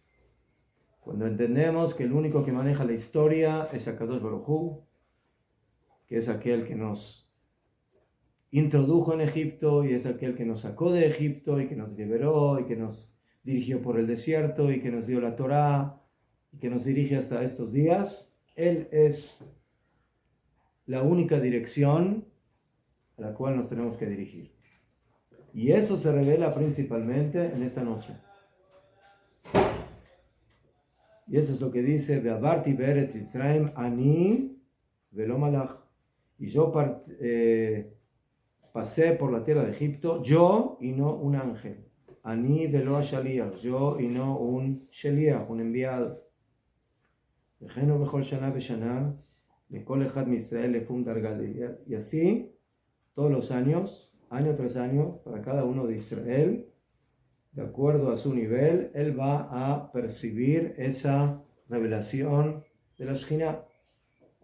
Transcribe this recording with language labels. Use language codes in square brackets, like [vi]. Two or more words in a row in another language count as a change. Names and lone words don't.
[es] Cuando entendemos que el único que maneja la historia es [he] הקדוש ברוך הוא, [es] que es aquel que nos introdujo en Egipto y es aquel que nos sacó de Egipto y que nos liberó y que nos dirigió por el desierto y que nos dio la Torá y que nos dirige hasta estos días. Él es la única dirección a la cual nos tenemos que dirigir. Y eso se revela principalmente en esta noche. Y eso es lo que dice [he] ועברתי בארץ מצרים אני ולא מלאך. [es] Y yo pasé por la tierra de Egipto, yo y no un ángel. [he] אני ולא שליח, [es] yo y no un shaliach, un enviado. [he] וכן בכל שנה בשנה, לכל אחד מישראל לפום דרגה. [es] Y así, todos los años, año tras año, para cada uno de Israel, de acuerdo a su nivel, él va a percibir esa revelación de la Shejinah.